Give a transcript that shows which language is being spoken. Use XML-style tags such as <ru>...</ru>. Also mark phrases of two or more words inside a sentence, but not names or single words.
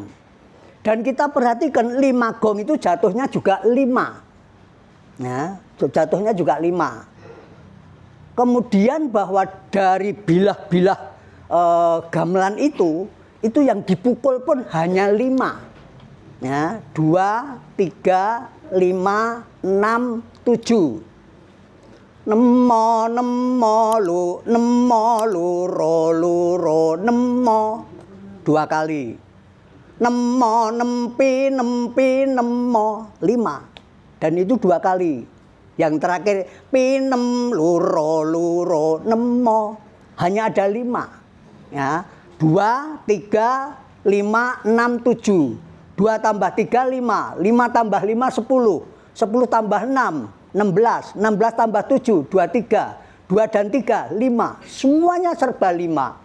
<id>Dan kita perhatikan 5 gong itu jatuhnya juga 5 ya, jatuhnya juga 5. Kemudian bahwa dari bilah-bilah gamelan itu yang dipukul pun hanya 5 ya, 2, 3, 5, 6, 7.</id> <jv>Nemo nemo lu nemo luro nemo 2 kali. Nemo nempi nempi nemo 5.</jv> <id>Dan itu 2 kali. Yang terakhir</id> <jv>pinem luro nemo</jv> <id>hanya ada 5 ya, 2, 3, 5, 6, 7. 2 tambah 3 5, 5 tambah 5 10, 10 tambah 6 16, 16 tambah 7 23, 2 dan 3 5, semuanya serba 5.</id>